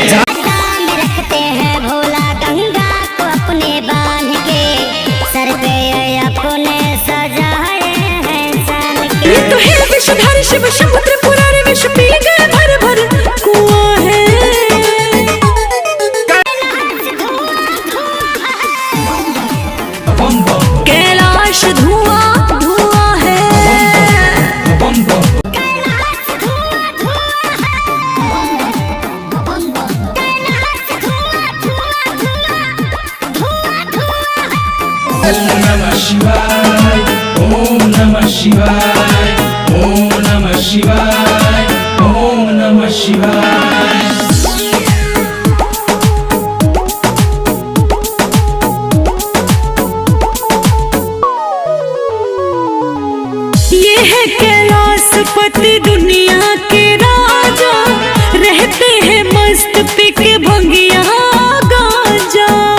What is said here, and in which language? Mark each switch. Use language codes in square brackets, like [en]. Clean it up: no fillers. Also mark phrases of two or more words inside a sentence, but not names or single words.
[hi] में रखते हैं भोला गंगा को अपने बांध के सर पे अपने सजाए हैं सान के। ये तो है विषधर शिव शंभु त्रिपुरारी विष पी गए भर भर कुआं है। कैलाश धुआं धुआं है। [sa] ओम नमः शिवाय ओम नमः शिवाय ओम नमः शिवाय ओम नमः शिवाय। [hi] ये है कैलाशपति दुनिया के राजा रहते हैं मस्त पी के भंगिया गांजा।